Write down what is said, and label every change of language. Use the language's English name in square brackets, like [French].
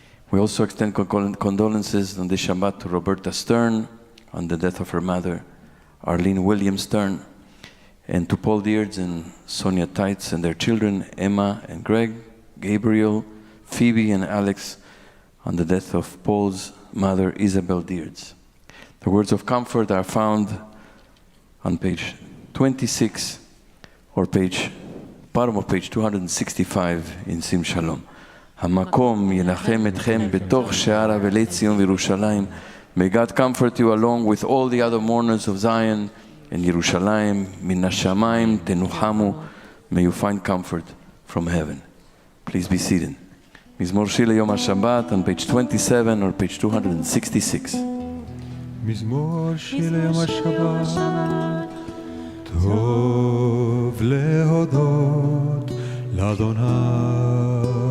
[English] We also extend condolences on the Shabbat to Roberta Stern on the death of her mother, Arlene Williams Stern, and to Paul Deards and Sonia Teitz and their children, Emma and Greg, Gabriel, Phoebe and Alex, on the death of Paul's mother, Isabel Deards. The words of comfort are found on page 26 or bottom of page 265 in Sim Shalom. [Hebrew] המקום ינחם אתכם בתוך שער אבלי ציון וירושלים. [English] May God comfort you along with all the other mourners of Zion and Yerushalayim. [Hebrew] מן השמיים תנוחמו. [English] May you find comfort from heaven. Please be seated. [Hebrew] מזמור שיר ליום השבת [English] on page 27 or page 266. [Hebrew] מזמור שיר ליום השבת טוב להודות לאדוני